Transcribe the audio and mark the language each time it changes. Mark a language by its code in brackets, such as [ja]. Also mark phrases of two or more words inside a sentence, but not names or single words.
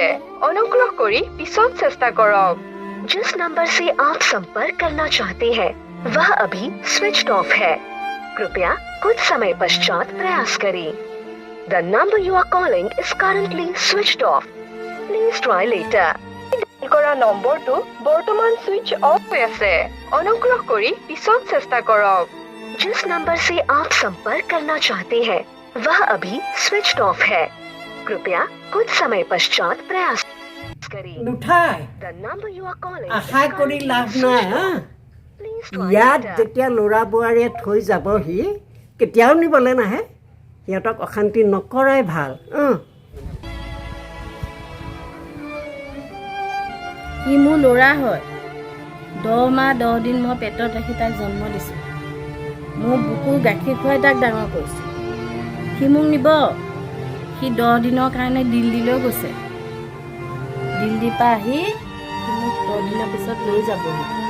[as] অনুগ্ৰহ কৰি পিছত চেষ্টা কৰক। [hi] जिस नंबर से आप संपर्क करना चाहते हैं वह अभी [en] switched off [hi] है। कृपया कुछ समय पश्चात प्रयास करें। [en] The number you are calling is currently switched off. Please try later. [as] কৰা নম্বৰটো বৰ্তমান সুইচ অফ হৈ আছে অনুগ্ৰহ কৰি পিছত চেষ্টা কৰক [hi] जिस नंबर से आप संपर्क करना चाहते हैं वह अभी [en] switch off [hi] है कृपया कुछ समय पश्चात प्रयास करें [as] নুঠাই [en] The number you are calling [as] আশা কৰি লাভ নাই হা [en] Please try [as] ইয়াত [en] later. [as] যেতিয়া ল'ৰা বোৱাৰীয়ে থৈ যাবহি কেতিয়াও নিবলৈ নাহে সিহঁতক অশান্তি নকৰাই ভাল সি মোৰ ল'ৰা হয় 10 মাহ 10 দিন মই পেটত ৰাখি তাক জন্ম দিছোঁ মোৰ বুকুৰ গাখীৰ খুৱাই তাক ডাঙৰ কৰিছোঁ সি মোক নিব সি 10 দিনৰ কাৰণে দিল্লীলৈ গৈছে দিল্লীৰ পৰা আহি সি মোক 10 দিনৰ পিছত লৈ যাবহি